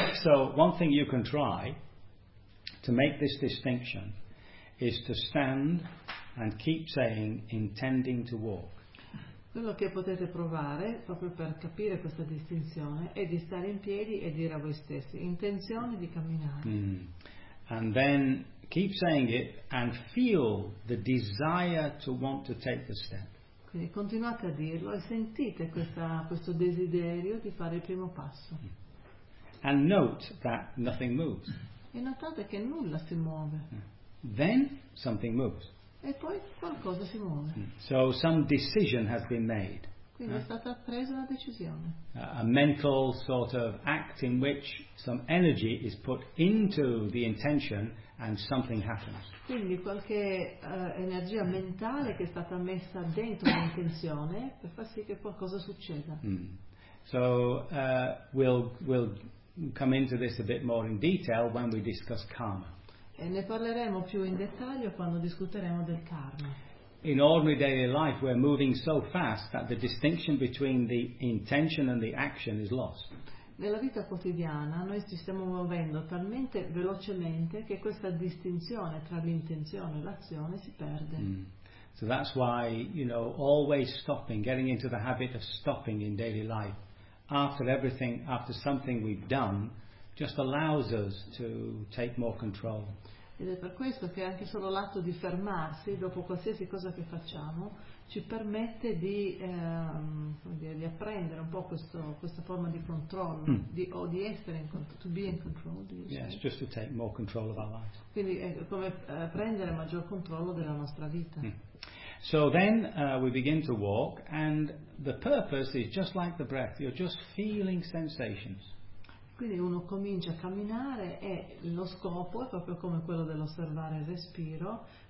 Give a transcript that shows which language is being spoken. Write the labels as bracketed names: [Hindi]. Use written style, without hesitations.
[English] So, one thing you can try to make this distinction is to stand and keep saying intending to walk. [Italian] Quello che potete provare, proprio per capire questa distinzione, è di stare in piedi e dire a voi stessi, intenzione di camminare. [English] And then keep saying it and feel the desire to want to take the step. [Italian] Quindi continuate a dirlo e sentite questo desiderio di fare il primo passo. [English] And note that nothing moves. [Italian] E notate che nulla si muove. [English] Then something moves. [Italian] E poi qualcosa si muove. [English] So some decision has been made. [Italian] Quindi è stata presa una decisione. [English] A mental sort of act in which some energy is put into the intention and something happens. [Italian] Quindi qualche energia mentale che è stata messa dentro l'intenzione per far sì che qualcosa succeda. [English] So we'll come into this a bit more in detail when we discuss karma. [Italian] E ne parleremo più in dettaglio quando discuteremo del karma. [English] In ordinary daily life we're moving so fast that the distinction between the intention and the action is lost. [Italian] Nella vita quotidiana noi ci stiamo muovendo talmente velocemente che questa distinzione tra l'intenzione e l'azione si perde. [English] So that's why, you know, always stopping, getting into the habit of stopping in daily life after everything, after something we've done, just allows us to take more control. [Italian] Ed è per questo che anche solo l'atto di fermarsi dopo qualsiasi cosa che facciamo ci permette di apprendere un po' questa forma di controllo di essere in controllo, [English] to be in control. Yes, just to take more control of our lives. [Italian] Quindi è come prendere maggior controllo della nostra vita. [English] So then we begin to walk and the purpose is just like the breath, you're just feeling sensations. [Italian] Quindi uno comincia a camminare e lo scopo è proprio come quello dell'osservare il respiro.